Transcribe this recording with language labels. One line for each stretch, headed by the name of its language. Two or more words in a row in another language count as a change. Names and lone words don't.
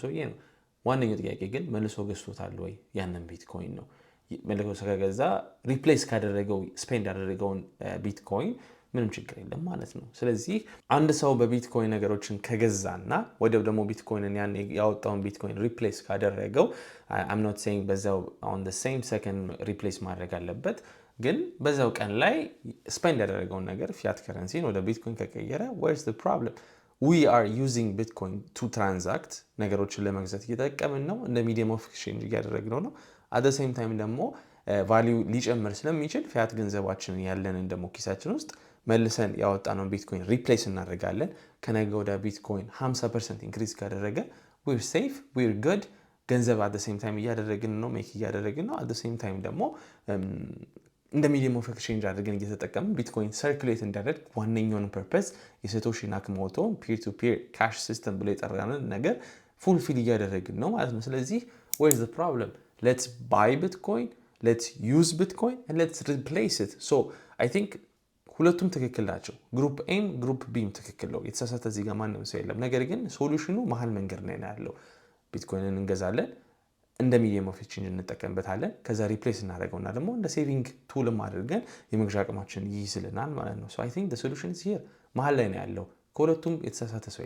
Amharic: ሰውዬ ነው። ዋነኛው ጥያቄ ግን መልሶ ገዝቶታል ወይ ያንን ቢትኮይን ነው። መልሶ ከገዛ ሪፕሌስ ካደረገው ስፔንድ ያደረገውን ቢትኮይን ምንም ችግር የለም ማለት ነው። ስለዚህ አንድ ሰው በቢትኮይን ነገሮችን ከገዛና ወዲያው ደግሞ ቢትኮይንን ያን ያወጣውን ቢትኮይን ሪፕሌስ ካደረገው
English: I'm not saying
Amharic: በዛው
English: on the same second
Amharic: ሪፕሌስ ማድረግ አለበት። ግን በዛው ቀን ላይ ስፔንድ ያደረገውን ነገር ፊያት ከረንሲን ወደ ቢትኮይን ከቀየረ
English: where's the problem? We are using Bitcoin to transact
Amharic: ነገሮችን ለመግዛት እየተጠቀምን ነው። እንደ
English: medium of exchange
Amharic: እያደረግነው ነው።
English: at the same time
Amharic: ደግሞ ቫልዩ ሊጨምር ስለሚችል ፊያት ገንዘባችንን ያለንን ደግሞ ኪሳችን ውስጥ መልሰን ያወጣነውን ቢትኮይን ሪፕሌስ እናደርጋለን። ከነገ ወደ ቢትኮይን 50% ኢንክሪዝ ካደረገ
English: we're safe, we're good።
Amharic: ገንዘብ
English: at the same time
Amharic: እያደረግን ነው፣ ሜክ እያደረግን ነው።
English: at the same time
Amharic: ደግሞ እንደ
English: medium of exchange
Amharic: አድርገን እየተጠቀምን ቢትኮይን ሰርኩሌት እንዲያደርግ ዋነኛውን ፐርፐስ የሳቶሺ ናካሞቶ
English: peer to peer cash system
Amharic: ብሎ የጠራንን ነገር ፉልፊል እያደረግን ነው ማለት ነው። ስለዚህ
English: where's the problem? Let's buy Bitcoin, let's use Bitcoin, and let's replace it. So I think
Amharic: ሁለቱም ትክክል ናቸው። ግሩፕ ኤም ግሩፕ ቢም ትክክል ነው። የተሳሳተ እዚህ ጋር ማንም ሰው የለም። ነገር ግን ሶሉሽኑ መሀል መንገድ ላይ ነው ያለው። ቢትኮይንን እንገዛለን፣ እንደ
English: medium of exchange
Amharic: እንጠቀምበታለን። ከዛ ሪፕሌስ እናደርገውና ደግሞ እንደ ሴቪንግ ቱልም አድርገን የመግዣ አቅማችን ይይዝልናል ማለት ነው።
English: so I think the solution is here፣
Amharic: መሀል ላይ ነው ያለው። ከሁለቱም የተሳሳተ ሰው